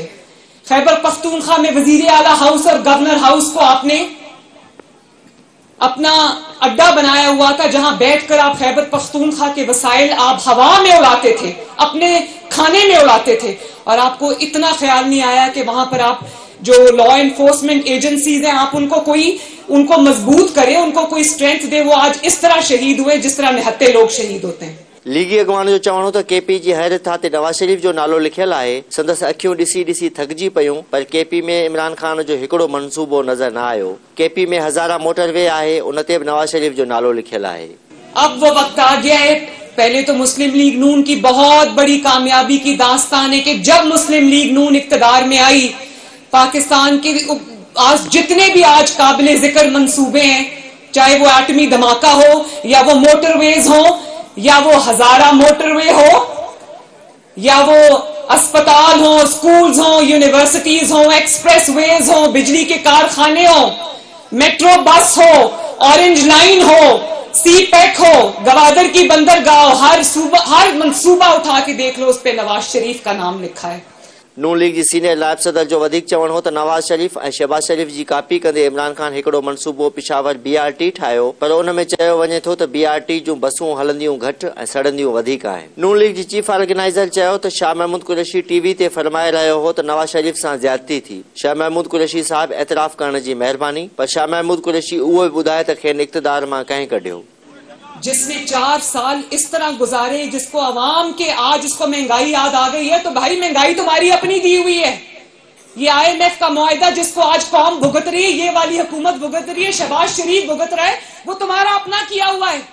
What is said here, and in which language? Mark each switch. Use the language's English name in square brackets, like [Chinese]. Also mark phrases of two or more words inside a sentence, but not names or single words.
[Urdu] خیبر پختونخوا میں وزیر اعلیٰ ہاؤس اور گورنر ہاؤس کو آپ نے اپنا اڈا بنایا ہوا تھا، جہاں بیٹھ کر آپ خیبر پختونخوا کے وسائل آپ ہوا میں اڑاتے تھے، اپنے کھانے میں اڑاتے تھے، اور آپ کو اتنا خیال نہیں آیا کہ وہاں پر آپ جو [English] law enforcement agencies [Urdu] ہیں آپ ان کو مضبوط کریں، ان کو کوئی سٹرینتھ دے. وہ آج اس طرح شہید ہوئے جس طرح نہتے لوگ شہید ہوتے ہیں. [Sindhi] लीगी अॻवान जो चवणो त KP जी हर था ते नवाज शरीफ जो नालो लिखियल आहे। संदसि अखियूं ॾिसी ॾिसी थकिजी पयूं, पर KP में इमरान खान जो हिकिड़ो मंसूबो नज़र न आयो। KP में हज़ारा मोटरवे आहे, उन ते बि नवाज शरीफ जो नालो लिखियल आहे। [Urdu] اب وہ وقت آ گیا ہے. پہلے تو مسلم لیگ نون کی بہت بڑی کامیابی کی داستان ہے کہ جب مسلم لیگ نون اقتدار میں آئی، پاکستان کے آج جتنے بھی آج قابل ذکر منصوبے ہیں، چاہے وہ ایٹمی دھماکہ ہو یا وہ موٹرویز ہو یا وہ ہزارہ موٹروے ہو یا وہ ہسپتال ہو، سکولز ہو، یونیورسٹیز ہو، ایکسپریس ویز ہو، بجلی کے کارخانے ہو، میٹرو بس ہو، اورنج لائن ہو، CPEC ہو، گوادر کی بندرگاہ، ہر منصوبہ اٹھا کے دیکھ لو، اس پہ نواز شریف کا نام لکھا ہے. [Sindhi] नून लीग जी सीनियर नायब सदर जो वधीक चवणु हो त नवाज शरीफ ऐं शहबाज शरीफ जी कापी कंदे इमरान खान हिकिड़ो मनसूबो पेशावर BRT ठाहियो, पर उन में चयो वञे थो त BRT जूं बसूं हलंदियूं घटि ऐं सड़ंदियूं वधीक आहिनि। नून लीग जी चीफ ऑर्गेनाइज़र चयो त शाह महमूद कुरैशी TV ते फरमाए रहियो हो त नवाज शरीफ सां ज़्यादती थी। शाह महमूद कुरैशी साहिब एतराफ़ करण जी महिरबानी, पर शाह महमूद कुरैशी उहो बि ॿुधाए त खेनि इक़्तिदार मां कंहिं कढियो। [Urdu] جس نے 4 سال اس طرح گزارے، جس کو عوام کے آج اس کو مہنگائی یاد آ گئی ہے، تو بھائی مہنگائی تمہاری اپنی دی ہوئی ہے. یہ IMF کا معاہدہ جس کو آج قوم بھگت رہی ہے، یہ والی حکومت بھگت رہی ہے، شہباز شریف بھگت رہا ہے، وہ تمہارا اپنا کیا ہوا ہے.